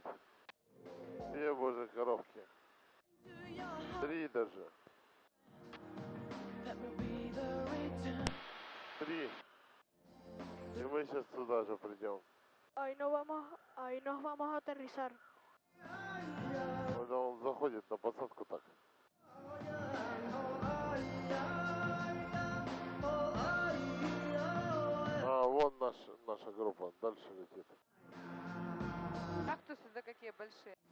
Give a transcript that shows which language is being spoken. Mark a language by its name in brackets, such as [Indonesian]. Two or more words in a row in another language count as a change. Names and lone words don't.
[Russian] Две божьи коровки. Три даже. Три. И мы мы сейчас сюда же придем. [Spanish] Ahí nos vamos a aterrizar. [Russian] Когда он заходит на посадку так. А, вон наша группа, дальше летит. Кактусы-то какие большие.